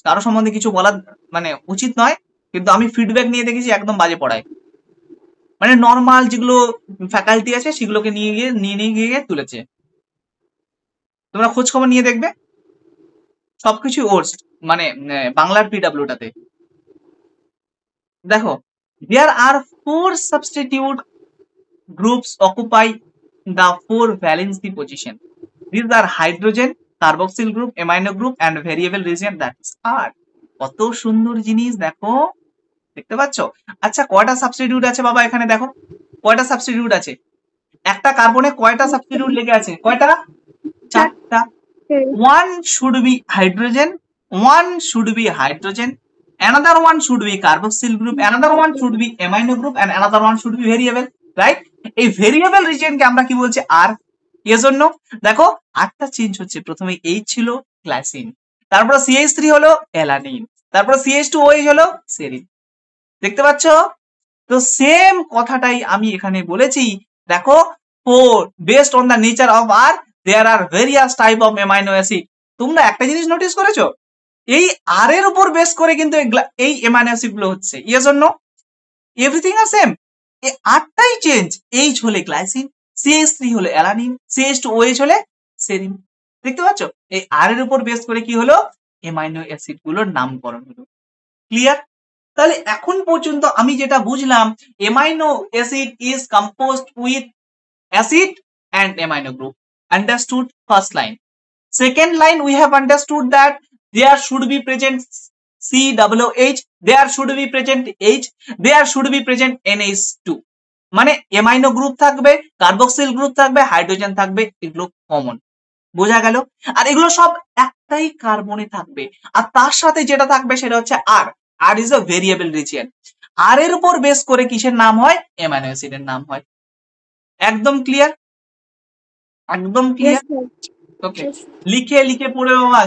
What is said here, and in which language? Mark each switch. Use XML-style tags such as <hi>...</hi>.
<bn>কারো সম্বন্ধে কিছু বলার মানে উচিত নয়, কিন্তু আমি ফিডব্যাক নিয়ে দেখেছি একদম বাজে পড়ায়। মানে নর্মাল যেগুলো ফ্যাকাল্টি আছে সেগুলোকে নিয়ে গিয়ে তুলেছে। তোমরা খোঁজ খবর নিয়ে দেখবে, সবকিছু ওস্ট, মানে বাংলার পিডাব্লিউটাতে। দেখো,</bn> <en>there are 4 substitute groups occupy the 4 valency position. These are hydrogen, carboxyl group, amino group and variable region, that is R.</en> <bn>কত সুন্দর জিনিস দেখো, দেখতে পাচ্ছ? আচ্ছা, কয়টা সাবস্টিটিউট আছে বাবা? এখানে দেখো কয়টা সাবস্টিটিউট আছে। একটা কার্বনে কয়টা সাবস্টিটিউট লেগে আছে? কয়টা? 4টা।</bn> <en>One should be hydrogen, one should be hydrogen, another one should be carboxyl group, another one should be amino group and another one should be variable, right?</en> <bn>এই ভেরিয়েবল রিজিয়নকে আমরা কি বলছি? আর। এর জন্য দেখো আরটা চেঞ্জ হচ্ছে, প্রথমে এইচ ছিল গ্লাইসিন, তারপর CH3 হলো অ্যালানিন, তারপর CH2OH হলো সেরিন, দেখতে পাচ্ছ? তো সেম কথাটাই আমি এখানে বলেছি। দেখো,</bn> <en>For based on the nature of R there are various type of amino acid.</en> <bn>তোমরা একটা জিনিস নোটিস করেছো, এই আর এর উপর বেস করে কিন্তু এই অ্যামাইনো অ্যাসিড গুলো হচ্ছে। এর জন্য</bn> <en>everything are same,</en> <bn>এই আটটাই চেঞ্জ। এইচ হলে গ্লাইসিন, CH3 হলে অ্যালানিন, CH2OH হলে সেরিন, দেখতে পাচ্ছ? এই আর এর উপর বেস করে কি হলো? অ্যামাইনো অ্যাসিড গুলোর নামকরণ হলো। ক্লিয়ার? তাহলে এখন পর্যন্ত আমি যেটা বুঝলাম,</bn> <en>Amino acid is composed with acid and amino group. Understood? First line. Second line we have understood that there should be present COOH, there should be present H, there should be present NH2,</en> <bn>মানে amino group থাকবে, carboxyl group থাকবে, hydrogen থাকবে, এগুলো common. বোঝা গেল? আর এগুলো সব একটাই কার্বনে থাকবে, আর তার সাথে যেটা থাকবে সেটা হচ্ছে আর।</bn> <en>R is a variable region.</en> <bn>আর এর উপর বেস করে কিসের নাম হয়? অ্যামাইনো অ্যাসিডের নাম হয়। একদম ক্লিয়ার? একদম ক্লিয়ার? ওকে, লিখে লিখে পড়ে বাবা।</bn>